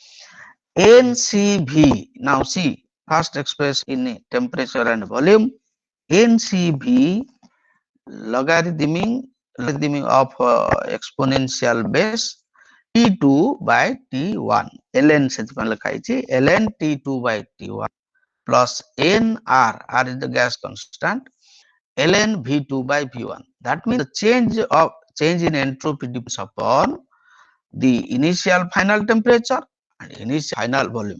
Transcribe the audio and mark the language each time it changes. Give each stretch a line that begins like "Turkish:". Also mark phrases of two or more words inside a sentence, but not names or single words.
English: NCV. Now see, first expressed in temperature and volume. NCV logarithmic of exponential base T2 by T1. ln
Odia: ସେଥିପାଇଁ ଲେଖା ହେଇଛି
English: ln T2 by T1 plus nr, r is the gas constant, ln V2 by V1. That means the change in entropy depends upon the initial final temperature and initial final volume.